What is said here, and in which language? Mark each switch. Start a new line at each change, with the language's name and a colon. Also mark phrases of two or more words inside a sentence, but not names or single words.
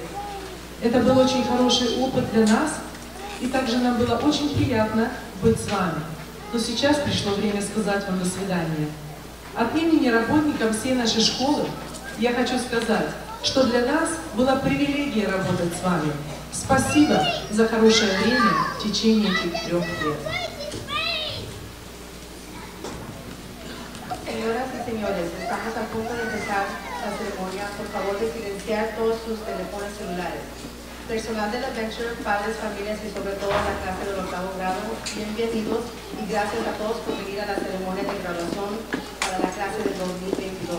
Russian: Это был очень хороший опыт для нас, и также нам было очень приятно быть с вами. Но сейчас пришло время сказать вам до свидания. От имени работников всей нашей школы я хочу сказать, что для нас была привилегия работать с вами. Спасибо за хорошее время в течение этих 3 лет.
Spanish: Señoras y señores, estamos a punto de empezar la ceremonia. Por favor, de silenciar todos sus teléfonos celulares. Personal de LaVenture, padres, familias y sobre todo la clase del 8º grado, bienvenidos y gracias a todos por venir a la ceremonia de graduación para la clase del 2022.